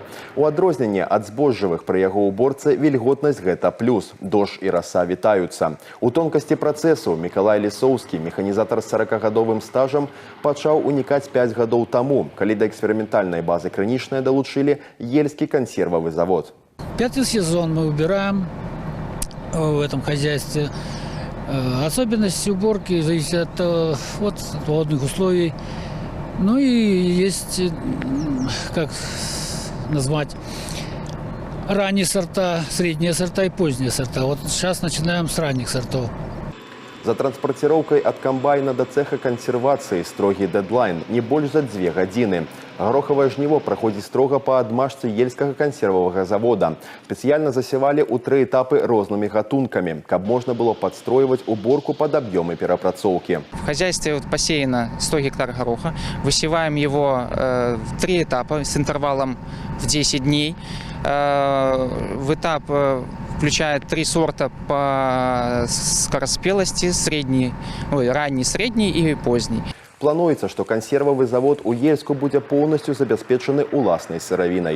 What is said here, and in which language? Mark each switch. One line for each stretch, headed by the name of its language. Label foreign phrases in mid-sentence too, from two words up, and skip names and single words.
Belarusian: У адрозненне ад збожжавых пры яго уборцы вільготнасць гэта плюс. Дождж і раса вітаюцца. У тонкасці працэсу Мікалай Лісоўскі, механізатар з 40-гадовым стажам, пачаў унікаць 5 гадоў таму, калі да эксперыментальнай базы крынічнай далучылі Ельскі консервовый завод.
Russian: 5-й сезон мы убираем в этом хозяйстве. Особенность уборки зависит от погодных условий. Ну и есть, как назвать, ранние сорта, средние сорта и поздние сорта. Вот сейчас начинаем с ранних сортов. За транспортировкой от комбайна до цеха консервации строгий дедлайн, не больше за 2 гадзіны. Гороховое жніво проходит строго по
Belarusian: адмашцы Ельскага
Russian: консервового завода. Специально засевали у 3 этапы разными гатунками, каб можно было подстроивать уборку под объемы перапрацоўки. В хозяйстве посеяно 100 гектар гороха. Высеваем его в 3 этапа с интервалом в 10 дней. В этап включает 3 сорта по скороспелости, ранний, средний и поздний.
Belarusian: Плануецца, што кансервавы завод у Ельску будзе поўнасцю забяспечаны уласнай сыравінай.